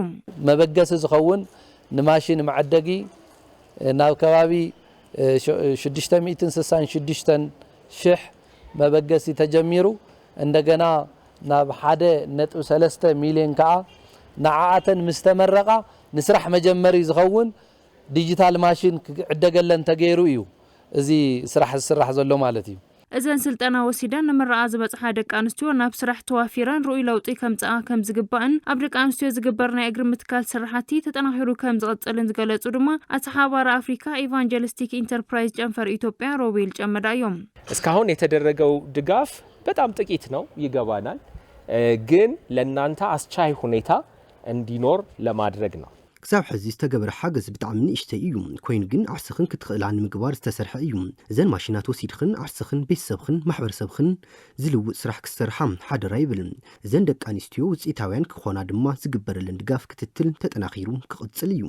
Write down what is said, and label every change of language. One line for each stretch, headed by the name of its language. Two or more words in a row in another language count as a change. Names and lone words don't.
Tigrinya: መበገሲ ዝኸውን ንማሽን መዓደጊ ናብ ከባቢ 666 ሽሕ መበገሲ ተጀሚሩ እንደገና ናብ 1.3 ሚሊዮን ከዓ ንዓኣተን ምስተመረቓ ንስራሕ መጀመሪ ዝኸውን ዲጂታል ማሽን ክዕደገለን ተገይሩ እዩ እዚ ስራሕ ዝስራሕ ዘሎ ማለት እዩ እዘን ስልጠና ወሲደን ንምርኣ ዝበጽሓ ደቂ ኣንስትዮ ናብ ስራሕ ተዋፊረን ሩኡይ ለውጢ ከምጽኣ ከም ዝግባእን ኣብ ደቂ ኣንስትዮ ዝግበር ናይ እግሪ ምትካል ስራሕቲ ተጠናኺሩ ከም ዝቕጽልን ዝገለጹ ድማ አስሓባራ አፍሪካ ኢቫንጀሊስቲክ ኢንተርፕራይዝ ጨንፈር ኢትዮጵያ ሮቤል ጨመዳ እዮም
Amharic: እስካሁን የተደረገው ድጋፍ በጣም ጥቂት ነው ይገባናል ግን ለእናንተ አስቻይ ሁኔታ እንዲኖር ለማድረግ ነው
Tigrinya: ክሳብ ሕዚ ዝተገበረ ሓገዝ ብጣዕሚ ንእሽተይ እዩ ኮይኑ ግን ዓርስኽን ክትኽእላ ንምግባር ዝተሰርሐ እዩ እዘን ማሽናት ወሲድኽን ዓርስኽን ቤተሰብኽን ማሕበረሰብኽን ዝልውጥ ስራሕ ክሰርሓ ሓደራ ይብልን እዘን ደቂ ኣንስትዮ ውፅኢታውያን ክኾና ድማ ዝግበረለን ድጋፍ ክትትል ተጠናኺሩ ክቕጽል እዩ